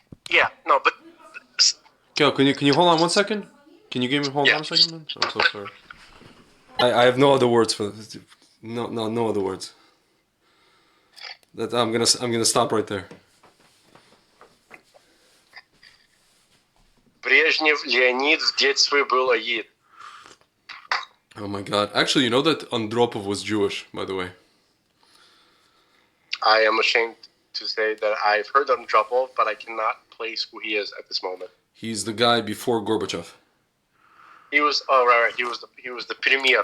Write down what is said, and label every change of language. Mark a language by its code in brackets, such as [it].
[en] Yeah. No, but. Kel, can you hold on 1 second? Can you give me hold on a second, man? I'm so sorry. I have no other words for this. No other words. That I'm gonna stop right there. [ru] Брежнев Леонид в детстве был аид. [en] Oh my God! Actually, you know that Andropov was Jewish, by the way. I am ashamed to say that I've heard of Andropov, but I cannot place who he is at this moment. He's the guy before Gorbachev. He was right. He was the premier.